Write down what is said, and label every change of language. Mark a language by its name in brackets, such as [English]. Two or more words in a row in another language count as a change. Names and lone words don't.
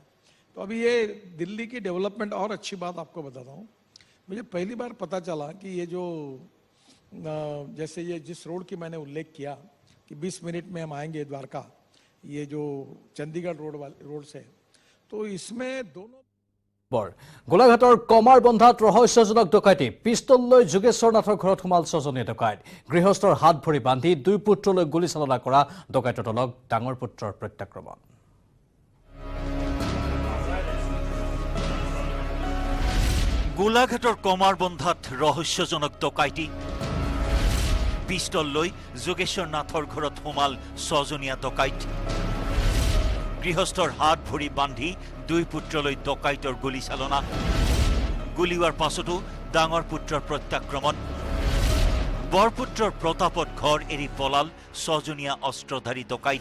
[Hindi] तो अभी ये दिल्ली की डेवलपमेंट, और अच्छी बात आपको बताता हूँ, मुझे पहली बार पता चला कि ये जो जैसे ये जिस रोड की मैंने उल्लेख किया कि 20 मिनट में हम आएंगे द्वारका, ये जो चंडीगढ़ रोड से, तो इसमें दोनों [Assamese] গোলাঘাটৰ কমাৰ বন্ধাত ৰহস্যজনক ডকাইতি পিষ্টল লৈ যোগেশ্বৰ নাথৰ ঘৰত সোমাল 6জনীয়া ডকাইত গৃহস্থৰ হাত ভৰি বান্ধি 2 পুত্ৰলৈ গুলীচালনা কৰা ডকাইতৰ দলক ডাঙৰ পুত্ৰৰ প্ৰত্যাক্ৰমণ গোলাঘাটৰ কমাৰ বন্ধাত ৰহস্যজনক ডকাইতি পিষ্টল লৈ যোগেশ্বৰ নাথৰ ঘৰত সোমাল 6জনীয়া ডকাইত গৃহস্থৰ হাত ভৰি বান্ধি 2 পুত্ৰলৈ ডকাইতৰ গুলীচালনা গুলীৱাৰ পাছতো ডাঙৰ পুত্ৰৰ প্ৰত্যাক্ৰমণ বৰপুত্ৰৰ প্ৰতাপত ঘৰ এৰি পলাল 6জনীয়া অস্ত্ৰধাৰী ডকাইত